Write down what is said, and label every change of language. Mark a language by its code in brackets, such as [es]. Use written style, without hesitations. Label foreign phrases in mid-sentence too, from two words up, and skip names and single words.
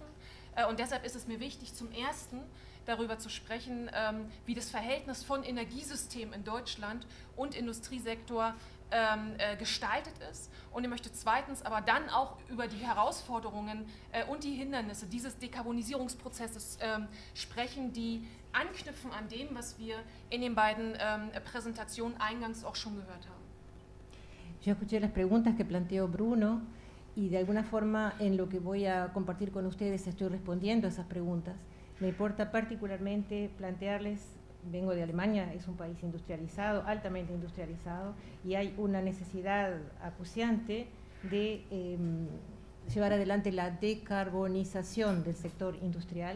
[de] Und deshalb ist es mir wichtig, zum Ersten darüber zu sprechen, wie das Verhältnis von Energiesystem in Deutschland und Industriesektor gestaltet ist. Und ich möchte zweitens aber dann auch über die Herausforderungen und die Hindernisse dieses Dekarbonisierungsprozesses sprechen, die anknüpfen an dem, was wir in den beiden Präsentationen eingangs auch schon gehört haben. [es] Yo escuché las preguntas que planteó Bruno y de alguna forma en lo que voy a compartir con ustedes estoy respondiendo a esas preguntas. Me importa particularmente plantearles, vengo de Alemania, es un país industrializado, altamente industrializado, y hay una necesidad acuciante de llevar adelante la decarbonización del sector industrial.